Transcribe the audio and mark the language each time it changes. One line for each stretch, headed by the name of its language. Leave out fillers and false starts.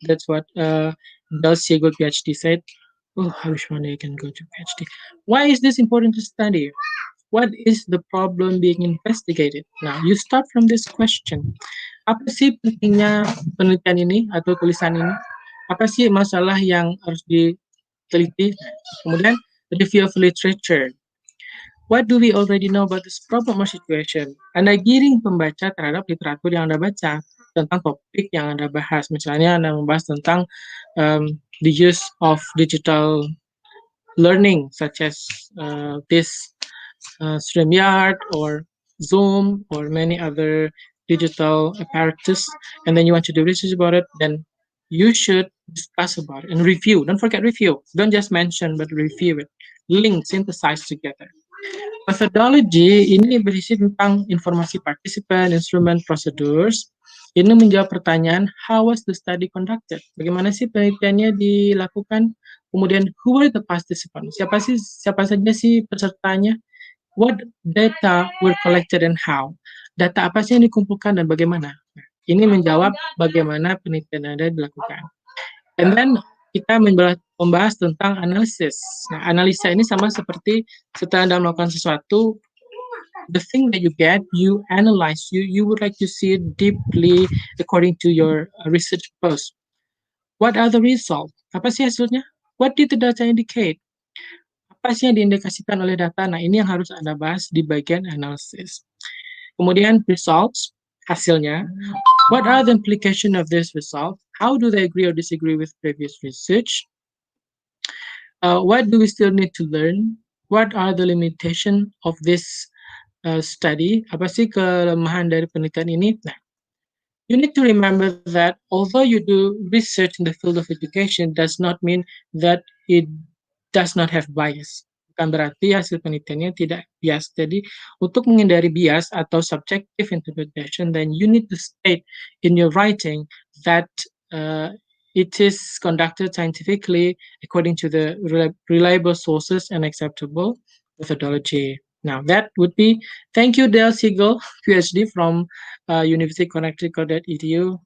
English: That's what Del Siegel PhD said. Oh, I wish one day I can go to PhD. Why is this important to study? What is the problem being investigated? Now, you start from this question.
Indonesian: Apa sih pentingnya penelitian ini atau tulisan ini? Apa sih masalah yang harus diteliti? Kemudian, review of literature.
English: What do we already know about this problem or situation?
Indonesian: Anda giring pembaca terhadap literatur yang Anda baca tentang topik yang Anda bahas. Misalnya Anda membahas tentang
English: the use of digital learning, such as this StreamYard or Zoom or many other digital apparatus, and then you want to do research about it, then you should discuss about it and review. Don't forget review. Don't just mention, but review it. Link, synthesize together.
Indonesian: Methodology ini berisi tentang informasi participant, instrument, procedures. Ini menjawab pertanyaan,
English: how was the study conducted?
Indonesian: Bagaimana sih penelitiannya dilakukan?
English: Kemudian, who were the participants?
Indonesian: Siapa saja sih pesertanya?
English: What data were collected and how?
Indonesian: Data apa sih yang dikumpulkan dan bagaimana? Nah, ini menjawab bagaimana penelitian Anda dilakukan.
English: And then
Indonesian: kita membahas tentang analisis. Nah, analisa ini sama seperti setelah Anda melakukan sesuatu,
English: the thing that you get, you analyze, you would like to see it deeply according to your research post. What are the results?
Indonesian: Apa sih hasilnya?
English: What did the data indicate?
Indonesian: Apa sih yang diindikasikan oleh data? Nah, ini yang harus Anda bahas di bagian analisis. Kemudian results, hasilnya.
English: What are the implications of this result? How do they agree or disagree with previous research? What do we still need to learn? What are the limitations of this study?
Indonesian: Apa sih kelemahan dari penelitian ini?
English: Nah, you need to remember that although you do research in the field of education, does not mean that it does not have bias.
Indonesian: Bukan berarti hasil penelitiannya tidak bias. Jadi, untuk menghindari bias atau
English: subjective interpretation, then you need to state in your writing that it is conducted scientifically according to the reliable sources and acceptable methodology. Now, that would be, thank you, Del Siegel, PhD from University Connecticut.edu.